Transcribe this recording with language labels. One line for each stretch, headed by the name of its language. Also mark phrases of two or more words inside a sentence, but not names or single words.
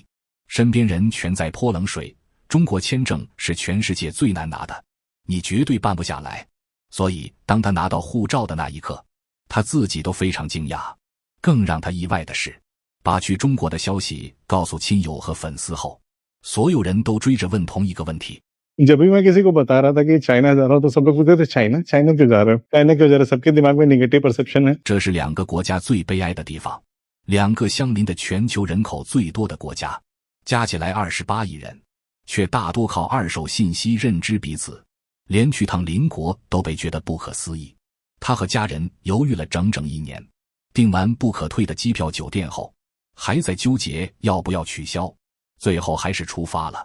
Chinese: 身边人全在泼冷水，中国签证是全世界最难拿的，你绝对办不下来。所以当他拿到护照的那一刻，他自己都非常惊讶。更让他意外的是，把去中国的消息告诉亲友和粉丝后，所有人都追着问同一个问题。
Hindi: जब भी मैं किसी को बता रहा था कि चाइना जा रहा हूं तो सब लोग पूछते थे चाइना क्यों जा रहे हो चाइना क्यों जा रहे हो सबके दिमाग में
English: negative perception
Hindi: है।
Chinese: 这是2个国家最悲哀的地方，2个相邻的全球人口最多的国家，加起来28亿人，却大多靠二手信息认知彼此，连去趟邻国都被觉得不可思议。他和家人犹豫了整整1年，订完不可退的机票酒店后，还在纠结要不要取消，最后还是出发了。